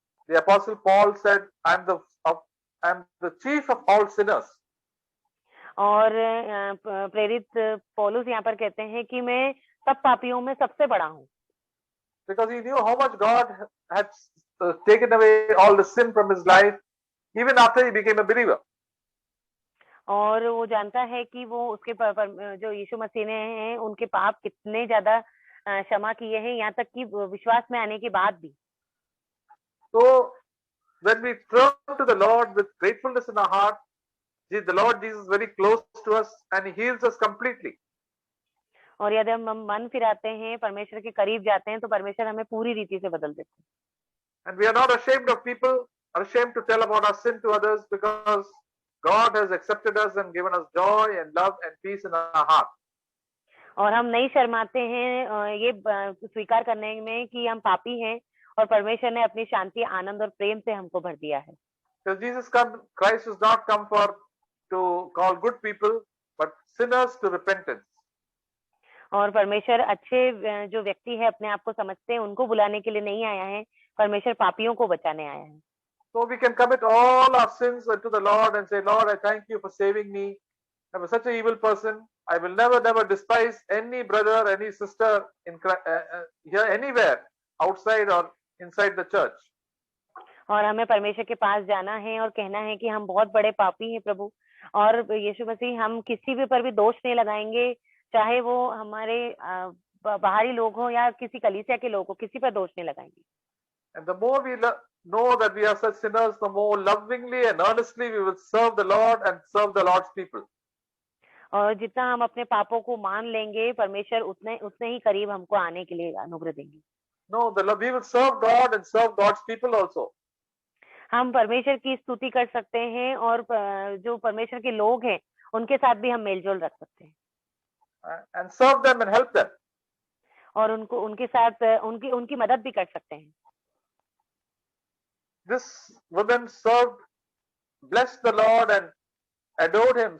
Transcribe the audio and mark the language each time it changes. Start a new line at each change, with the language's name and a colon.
English: The Apostle Paul said, "I'm the chief of all sinners."
Hindi: और प्रेरित पौलुस यहाँ पर कहते हैं कि मैं सब पापियों में सबसे बड़ा हूँ।
English: Because he knew how much God had taken away all the sin from his life, even after he became a believer.
Hindi: और वो जानता है कि वो उसके जो यीशु मसीह ने हैं, उनके पाप कितने ज्यादा क्षमा किए हैं, यहाँ तक कि विश्वास में आने के बाद भी।
English: So when we turn to the Lord with gratefulness in our heart, the Lord Jesus is very close to us and He heals us completely.
Hindi: और यदि हम मन फिराते हैं, परमेश्वर के करीब जाते हैं, तो परमेश्वर हमें पूरी रीति से बदल देते हैं।
English: And we are not ashamed of people, are ashamed to tell about our sin to others, because God has accepted us and given us joy and love and peace in our heart.
Hindi: और हम नहीं शर्माते हैं ये स्वीकार करने में कि हम पापी हैं, और परमेश्वर ने अपनी शांति, आनंद और प्रेम से हमको भर दिया है।
English: Because Christ has not come to call good people, but sinners to repentance.
Hindi: और परमेश्वर अच्छे जो व्यक्ति है, अपने आप को समझते हैं, उनको बुलाने के लिए नहीं आया है, परमेश्वर पापियों को बचाने आया है।
English: So we can commit all our sins unto the Lord and say, Lord, I thank you for saving me. I was such an evil person. I will never despise any brother, any sister in here, anywhere, outside or inside the church.
Hindi: और हमें परमेश्वर के पास जाना है और कहना है कि हम बहुत बड़े पापी हैं प्रभु, और यीशु मसीह हम किसी भी पर भी दोष नहीं लगाएंगे, चाहे वो हमारे बाहरी लोग हो या किसी कलीसिया के लोग हो, किसी पर दोष नहीं लगाएंगे।
English: And the more we know that we are such sinners, the more lovingly and earnestly we will serve the Lord and serve the Lord's people.
Hindi: और जितना हम अपने पापों को मान लेंगे, परमेश्वर उतने उतने ही करीब हमको आने के लिए अनुग्रह देंगे।
English: No, we will serve God and serve God's people also.
Hindi: हम परमेश्वर की स्तुति कर सकते हैं और जो परमेश्वर के लोग हैं, उनके साथ भी हम मेलजोल रख सकते हैं।
English: And serve them and help them.
Hindi: और उनको उनके साथ उनकी मदद भी कर सकते हैं।
English: This woman served, blessed the Lord and adored Him.